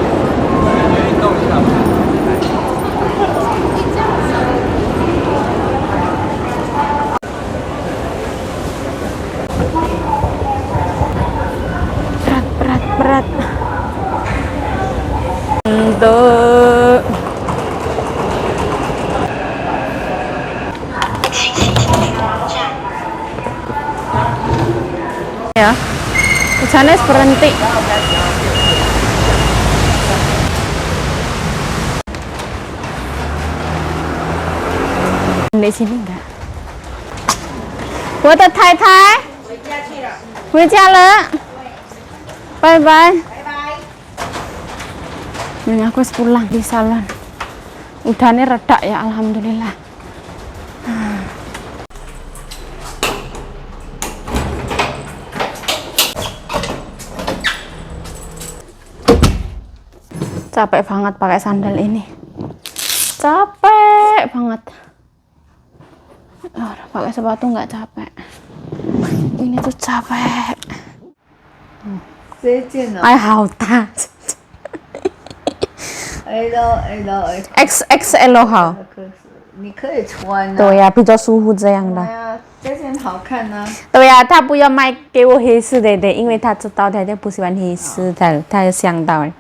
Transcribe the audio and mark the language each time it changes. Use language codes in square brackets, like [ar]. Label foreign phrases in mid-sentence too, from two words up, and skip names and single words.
[id] berat untuk ya, hujannya berhenti. Di sini enggak. [zh] 我的太太回家了，拜拜。 [id] Ini aku pulang di salon. Udaranya reda ya, alhamdulillah. Capek banget pakai sandal ini. Capek banget. Oh, pakai sepatu nggak capek. Ini tuh capek. [zh] 这一件呢哎，好大。 XXL 好。你可以穿啊。对呀，比较舒服这样的。对啊，这件好看啊。对呀，他不要卖给我黑色的，因为他知道他就不喜欢黑色的，他就想到了。